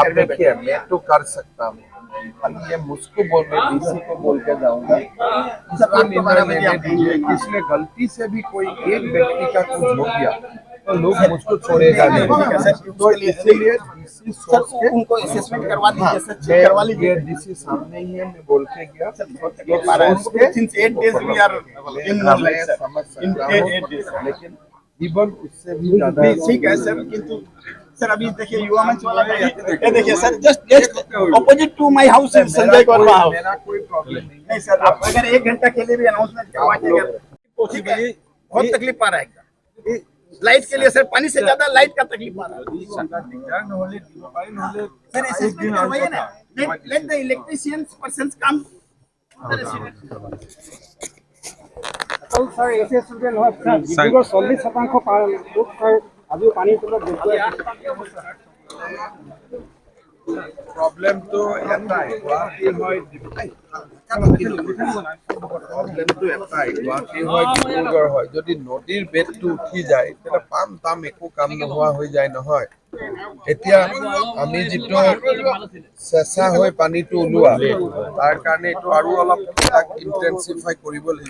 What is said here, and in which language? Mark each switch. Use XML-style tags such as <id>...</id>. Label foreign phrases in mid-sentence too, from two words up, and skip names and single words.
<hi>आप देखिए मैं तो कर सकता हूँ, ये मुझको बोल के डीसी को बोल के जाऊंगा इसको निर्णय लेने दीजिए। इसलिए गलती से भी कोई एक व्यक्ति का कुछ हो गया तो लोग मुझको छोड़ेगा नहीं। तो इसीलिए डीसी सोच के उनको असेसमेंट करवा दीजिए सर। चेक करवा लीजिए। डीसी सामने ही है, मैं बोल के गया</hi> <en>Since 8 days we are in like sir.</en> <hi>समझ</hi> <en>In</en> <hi>सकता</hi> <en>8 days</en> <hi>हूँ, लेकिन इवन उससे भी ज्यादा ठीक है सर। किंतु सर अभी देखिए युवा मंच वाला ये देखिए सर</hi> <en>just opposite to my house in Sanjay Verma house.</en> <hi>मेरा कोई प्रॉब्लम नहीं सर, आप अगर 1 घंटा के लिए भी अनाउंसमेंट करवाइएगा ठीक है। बहुत तकलीफ आ रहा है एकदम लाइट के लिए सर। पानी से ज्यादा लाइट का तकलीफ आ रहा है सर। असेसमेंट करवाइए ना।</hi> <en>let the electricians persons come.</en> <as>ছাৰ এতিয়া চুকে নহয় ডিব্ৰুগড় 40% লোক আজিও পানীৰ তলত ডুবি আছে। প্ৰব্লেম তো এটাই গুৱাহাটী হয় প্ৰব্লেমটো এটাই গুৱাহাটী হয় ডিব্ৰুগড় হয়। যদি নদীৰ বেদটো উঠি যায় তেতিয়া পাম তাম একো কাম নোহোৱা হৈ যায় নহয়। এতিয়া আমি যিটো চেঁচা হৈ পানীটো ওলোৱা তাৰ কাৰণে এইটো আৰু অলপ তাক ইণ্টেনচিফাই কৰিব লাগিব।</as>